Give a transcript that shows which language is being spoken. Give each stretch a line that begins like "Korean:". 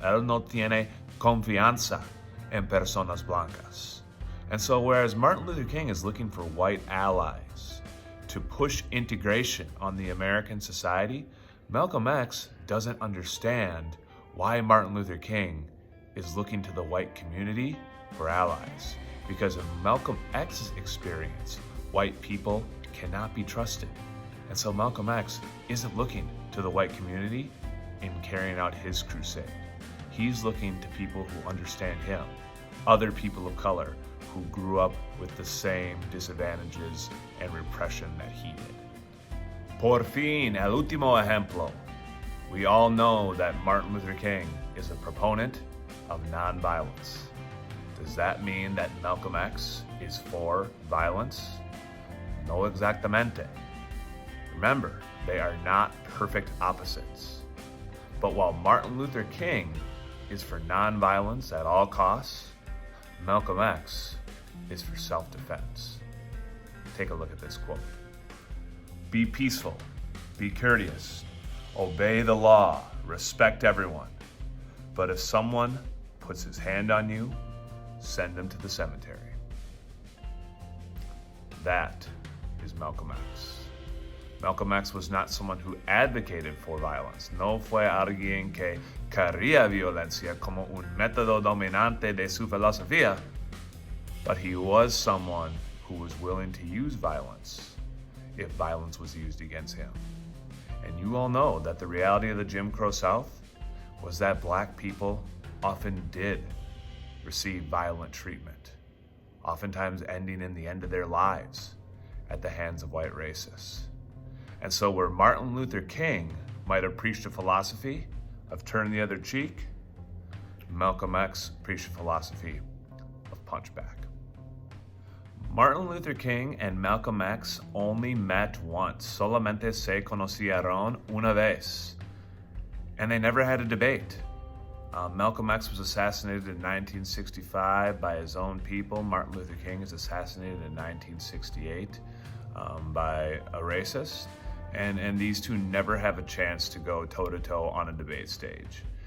Spanish: Él no tiene confianza en personas blancas.
English: And so whereas Martin Luther King is looking for white allies to push integration on the American society, Malcolm X doesn't understand why Martin Luther King is looking to the white community for allies. Because of Malcolm X's experience, white people cannot be trusted. And so Malcolm X isn't looking to the white community in carrying out his crusade. He's looking to people who understand him, other people of color who grew up with the same disadvantages and repression that he did.
Spanish: Por fin, el último ejemplo.
English: We all know that Martin Luther King is a proponent of nonviolence. Does that mean that Malcolm X is for violence?
Spanish: No exactamente.
English: Remember, they are not perfect opposites. But while Martin Luther King is for nonviolence at all costs, Malcolm X is for self-defense. Take a look at this quote. Be peaceful, be courteous, obey the law, respect everyone. But if someone puts his hand on you, send him to the cemetery. That is Malcolm X. Malcolm X was not someone who advocated for violence.
Spanish: No fue alguien que quería violencia como un método dominante de su filosofía,
English: but he was someone who was willing to use violence if violence was used against him. And you all know that the reality of the Jim Crow South was that black people often did receive violent treatment, oftentimes ending in the end of their lives at the hands of white racists. And so where Martin Luther King might have preached a philosophy of turn the other cheek, Malcolm X preached a philosophy of punchback. Martin Luther King and Malcolm X only met once.
Spanish: Solamente se conocieron una vez.
English: And they never had a debate. Malcolm X was assassinated in 1965 by his own people. Martin Luther King is assassinated in 1968 by a racist. And these two never have a chance to go toe-to-toe on a debate stage.